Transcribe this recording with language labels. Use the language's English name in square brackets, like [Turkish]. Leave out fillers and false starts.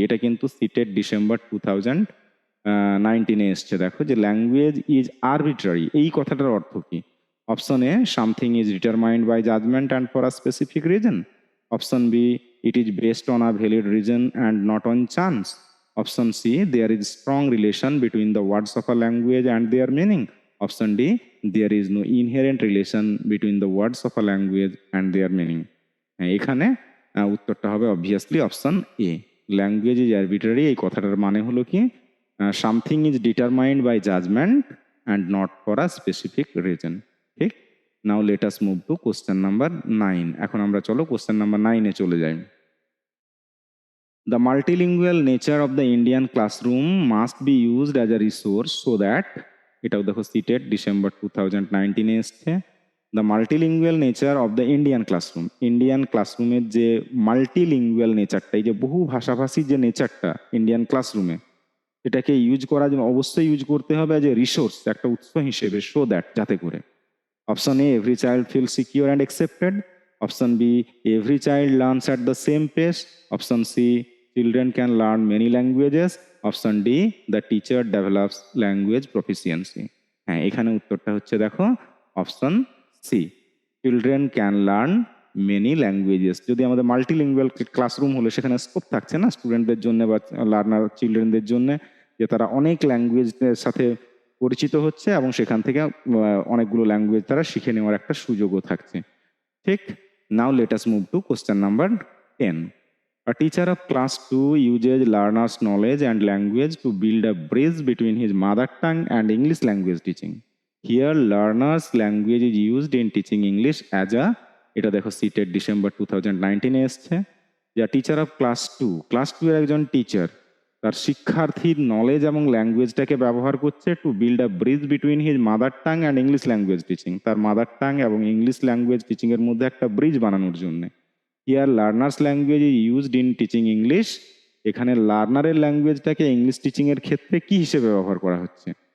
[Bangla] এটা কিন্তু seated December 2019-এ এসছে। দেখো, যে [English] language is arbitrary [Bangla] এই কথাটার অর্থ কি? [English] Option A, something is determined by judgement and for a specific reason. Option B, it is based on a valid reason and not on chance. Option C, there is strong relation between the words of a language and their meaning. Option D, there is no inherent relation between the words of a language and their meaning. [Bangla] এখানে উত্তরটা হবে obviously option A, [English] language is arbitrary [Bangla] এই কথাটার মানে হলো কি, [English] Something is determined by judgement and not for a specific reason. ঠিক, now let us move to question number 9। [Bangla] এখন আমরা চলো কোশ্চেন নাম্বার 9-এ চলে যাই। [English] The multilingual nature of the Indian classroom must be used as a resource so that, [Bangla] এটাও দেখো seated December 2019-এ এসছে। [English] the multilingual nature of the Indian classroom, [Bangla] Indian ক্লাসরুমের যে মাল্টিলিঙ্গুয়াল নেচারটা, এই যে বহু ভাষাভাষী যে নেচারটা ইন্ডিয়ান ক্লাসরুমে, এটাকে ইউজ করার জন্য অবশ্যই ইউজ করতে হবে যে রিসোর্স, একটা উৎস হিসেবে, [English] so that, [Bangla] যাতে করে। [English] Option A, every child feel secure and accepted. Option B, every child learns at the same pace. Option C, children can learn many languages. Option D, the teacher develops language proficiency. [Bangla] হ্যাঁ, এখানে উত্তরটা হচ্ছে দেখো option C, [English] Children can learn many languages. [Bangla] যদি আমাদের multilingual classroom হলে সেখানে scope থাকছে না স্টুডেন্টদের জন্য বা লার্নার চিলড্রেনদের জন্য, যে তারা অনেক ল্যাঙ্গুয়েজের সাথে পরিচিত হচ্ছে এবং সেখান থেকে অনেকগুলো ল্যাঙ্গুয়েজ তারা শিখে নেওয়ার একটা সুযোগও থাকছে। [English] ঠিক, now let us move to question number 10. A teacher of class 2 uses learner's knowledge and language to build a bridge between his mother tongue and English language teaching. Here, learner's language is used in teaching English as a, [Bangla] এটা দেখো seated December 2019-এ এসছে। যা teacher of class 2, class 2 এর একজন teacher তার শিক্ষার্থীর knowledge এবং ল্যাঙ্গুয়েজটাকে ব্যবহার করছে [English] to build a bridge between his mother tongue and English language teaching, [Bangla] তার মাদার টাং এবং ইংলিশ ল্যাঙ্গুয়েজ টিচিংয়ের মধ্যে একটা ব্রিজ বানানোর জন্য। [English] here learner's language is used in teaching English, [Bangla] এখানে লার্নারের ল্যাঙ্গুয়েজটাকে ইংলিশ টিচিংয়ের ক্ষেত্রে কি হিসেবে ব্যবহার করা হচ্ছে?